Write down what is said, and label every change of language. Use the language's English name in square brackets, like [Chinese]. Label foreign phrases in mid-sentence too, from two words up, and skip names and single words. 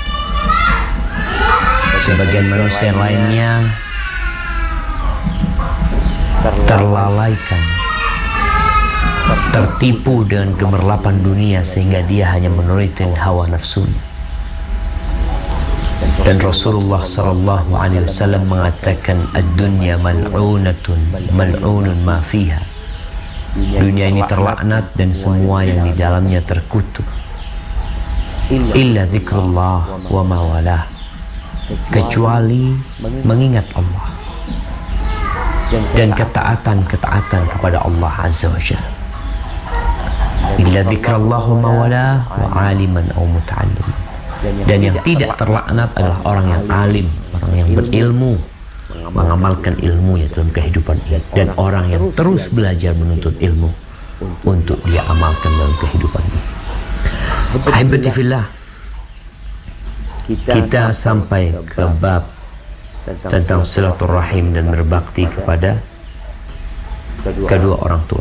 [Indonesian] Sebagian manusia lainnya terlalaikan, tertipu dengan gemerlapan dunia sehingga dia hanya menuruti hawa nafsunya. Dan Rasulullah [Arabic] صلى الله عليه وسلم [Indonesian] mengatakan, [Arabic] الدنيا ملعونة ملعون ما فيها. [Indonesian] Dunia ini terlaknat dan semua yang di dalamnya terkutuk, [Arabic] إلا ذكر الله وما والاه, [Indonesian] kecuali mengingat Allah dan ketaatan kepada Allah [Arabic] عز وجل. إلا ذكر الله وما والاه وعالما أو متعلما. [Indonesian] Dan yang tidak terlaknat adalah orang yang alim, orang yang berilmu, mengamalkan ilmunya dalam kehidupan ini, dan orang yang terus belajar menuntut ilmu untuk dia amalkan dalam kehidupan ini. [Arabic] أحبتي في الله, [Indonesian] kita sampai ke bab tentang silaturahim dan berbakti kepada kedua orang tua.